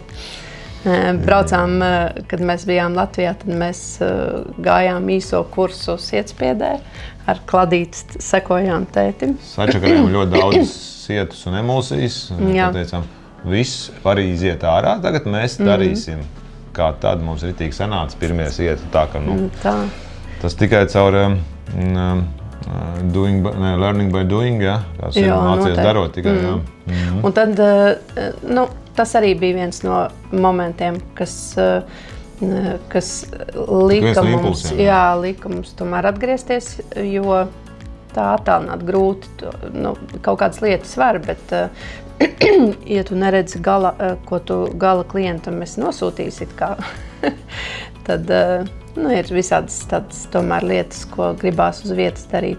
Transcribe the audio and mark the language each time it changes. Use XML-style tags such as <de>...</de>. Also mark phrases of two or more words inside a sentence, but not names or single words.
<lv>Braucām, kad mēs bijām Latvijā, tad mēs gājām īso kursu Sietspiedē, ar kladīti sekojām tētim. Sačakarējām ļoti daudz sietus un emulsijas, un teicām, viss var iziet ārā, tagad mēs darīsim. Kā tad mums ritīgi sanāca pirmie sieti, tā ka, tas tikai caur</lv> <en>learning by doing,</en> <lv>ja, tās ir mācies darot tikai, Un tad, tas arī bija viens no momentiem, kas lika mums tomēr atgriezties, jo tā attālināt grūti, kaut kādas lietas var, bet ja tu neredzi ko tu gala klientam esi nosūtījis, tad ir visādas tādas tomēr lietas, ko gribās uz vietas darīt.</lv>